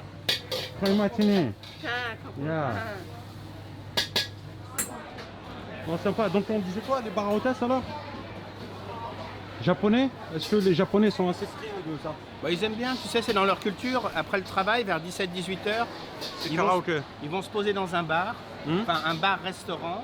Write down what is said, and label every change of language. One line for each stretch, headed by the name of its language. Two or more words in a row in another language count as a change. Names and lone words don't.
Thai: Koi ma tini. ค่ะขอบคุณ
English: Yeah.
Thai: ค่ะ
French: Bon, sympa. Donc on disait quoi, les bars à hôtesse alors? Japonais? Est-ce que les Japonais sont assez friands de ça? Bah, ils aiment bien, tu sais, c'est dans leur culture. Après le travail, vers 17-18 heures, C'est ils karaoké. ils vont se poser dans un bar, enfin un bar-restaurant.